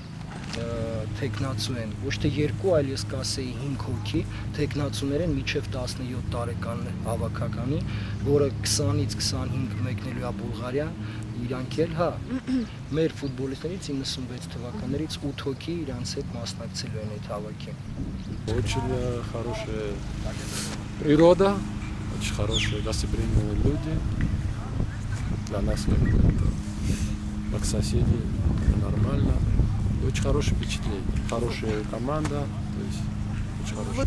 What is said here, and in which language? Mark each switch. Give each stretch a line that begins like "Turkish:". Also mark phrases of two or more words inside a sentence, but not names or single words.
Armenian: թեկնածու են, ոչ թե երկու, այլ ես կասեի 5 հոգի թեկնածուներ են մինչև 17 տարեկան հավաքականի, որը 20-ից 25 մեկնելու է Բուլղարիա, իրանք էլ, հա, մեր ֆուտբոլիստներից 96 թվականներից 8 հոգի իրանց հետ մասնակցելու են այդ հավաքին։
Russian: Очень хорошая природа, очень хорошие гостеприимные люди. Для нас как соседи нормально. Очень хорошее впечатление, хорошая команда, то есть очень хорошо.